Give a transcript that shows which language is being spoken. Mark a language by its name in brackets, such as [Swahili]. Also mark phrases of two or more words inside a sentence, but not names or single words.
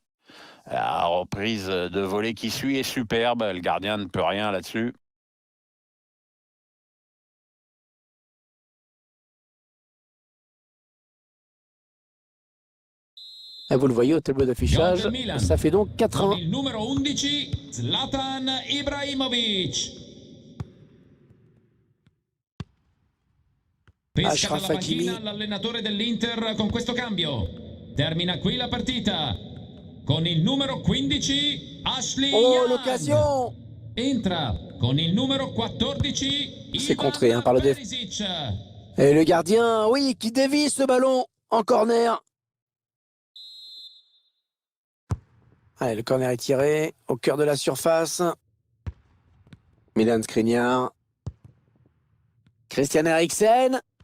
[French] La reprise de volée qui suit est superbe. Le gardien ne peut rien là-dessus. Et vous le voyez au tableau d'affichage. [Italian] Gol del Milan. [French] Ça fait donc [Italian] Con [French] 4-1. [Italian] il numero 11 Zlatan Ibrahimovic. Pesca [French] Achraf [Italian] dalla panchina [French] Hakimi. [Italian] l'allenatore dell'Inter con questo cambio. Termina qui la partita. Con il numero 15 Ashley [French] Oh, [Italian] Young. [French] l'occasion! [Italian] Entra con il numero 14 [French] C'est [Italian] Ivan [French] contré par le [Italian] Perisic. [French] Et le gardien, oui, qui dévie ce ballon en corner. Allez, le corner est tiré au cœur de la surface. Milan Skriniar. Christian Eriksen.